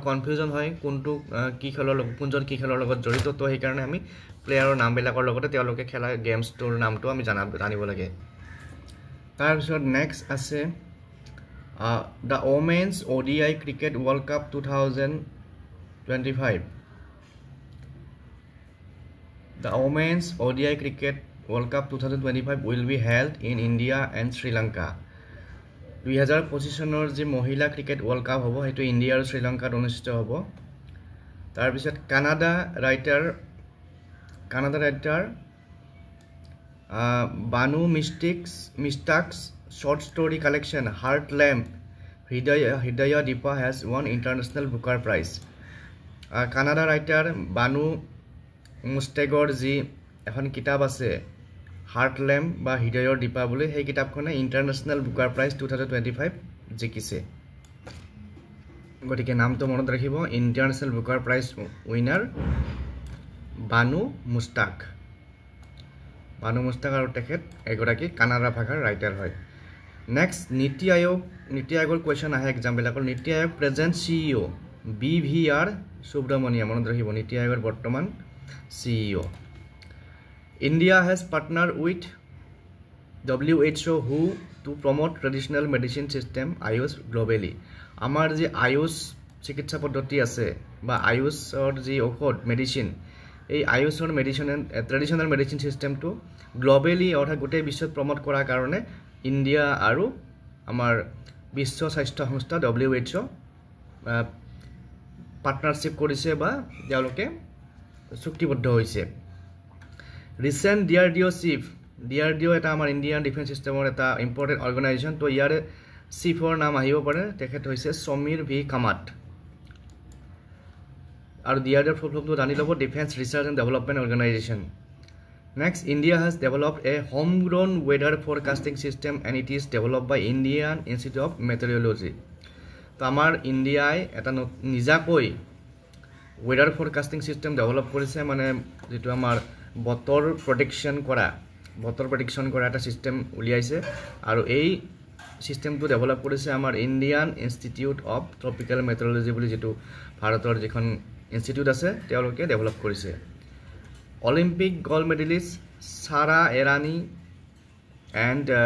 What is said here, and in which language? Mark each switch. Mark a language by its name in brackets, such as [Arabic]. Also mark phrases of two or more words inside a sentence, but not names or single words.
[Assamese] কনফিউজন হয় কোনটো কি খেলৰ কোনজন কি খেলৰ লগত জড়িত তো সেইকাৰণে আমি প্লেয়াৰৰ নামবিলাকৰ লগতে তেওঁলোকে খেলা গেমছটোৰ নামটো আমি জানিব লাগে তাৰপিছত নেক্সট আছে দ্য ওমেন্স ODI ক্ৰিকেট ৱৰ্ল্ড কাপ 2025 [English] The Women's ODI Cricket World Cup 2025 will be held in India and Sri Lanka. [Assamese] 2025 চনৰ যে মহিলা ক্ৰিকেট ৱৰ্ল্ড কাপ হ'ব হেতু ইণ্ডিয়া আৰু শ্ৰীলংকাত অনুষ্ঠিত হ'ব তাৰ পিছত কানাডা ৰাইটাৰ বানু মিষ্টাক্স [English] short story collection Heart Lamp Hidaya Deepa has won International Booker Prize. Canada writer [Assamese] Banu মুষ্টেগৰ যি এখন কিতাপ আছে হাৰ্ট লেম্প বা হৃদয়ৰ দীপা বুলি সেই কিতাপখনে ইণ্টাৰনেশ্যনেল বুকাৰ প্ৰাইজ 2025 জিকিছে গতিকে নামটো মনত ৰাখিব ইণ্টাৰনেশ্যনেল বুকাৰ প্ৰাইজ উইনাৰ বানু মুষ্টাক আৰু তেখেত এগৰাকী কানাডা ভাষাৰ ৰাইটাৰ হয় নেক্সট নীতি আয়োগৰ কুৱেশ্যন আহে এক্সামবিলাকৰ নীতি আয়োগ প্ৰেজেণ্ট CEO BVR সুব্ৰমণিয়া মনত ৰাখিব নীতি আয়োগৰ বৰ্তমান CEO. [English] India has partnered with WHO who to promote traditional medicine system Ayush globally. [Assamese] Amar ji Ayush চিকিৎসা পদ্ধতি আছে বা আয়ুষৰ যি ঔষধ মেডিসিন এই আয়ুষৰ মেডিসিন ট্ৰেডিশনাল মেডিসিন সিস্টেমটো গ্লোবালি অৰ্থাৎ গোটেই বিশ্বত প্ৰমোট কৰাৰ কাৰণে ইণ্ডিয়া আৰু আমাৰ বিশ্ব স্বাস্থ্য সংস্থা WHO পাৰ্টনাৰশ্বিপ কৰিছে বা তেওঁলোকে চুক্তিবদ্ধ হৈছে ৰিসেন্ট DRDO এটা আমাৰ ইণ্ডিয়ান ডিফেন্স সিস্টেমৰ এটা ইম্পৰ্টেন্ট অৰ্গানাইজেশ্যন তো ইয়াৰে চিফৰ নাম আহিব পাৰে তেখেত হৈছে সমীৰ ভি কামাত আৰু DRDO ফুল ফৰ্মটো জানি ল'ব ডিফেন্স ৰিচাৰ্চ এণ্ড ডেভেলপমেণ্ট অৰ্গানাইজেশ্যন নেক্সট ইণ্ডিয়া [English] has developed a homegrown weather forecasting system and it is developed by Indian Institute of Meteorology [Assamese] তো আমাৰ ইণ্ডিয়াই এটা নিজাকৈ [English] weather forecasting system develop [Assamese] কৰিছে মানে যেটো আমাৰ বতৰ প্ৰেডিকচন কৰা এটা সিস্টেম উলিয়াইছে আৰু এই সিস্টেমটো ডেভেলপ কৰিছে আমাৰ ইণ্ডিয়ান ইনষ্টিটিউট অফ ট্ৰপিক্যাল মেট্ৰলজি বুলি যেটো ভাৰতৰ যিখন ইনষ্টিটিউট আছে তেওঁলোকে ডেভেলপ কৰিছে অলিম্পিক গোল্ড মেডেলিষ্ট সাৰা এৰানি এণ্ড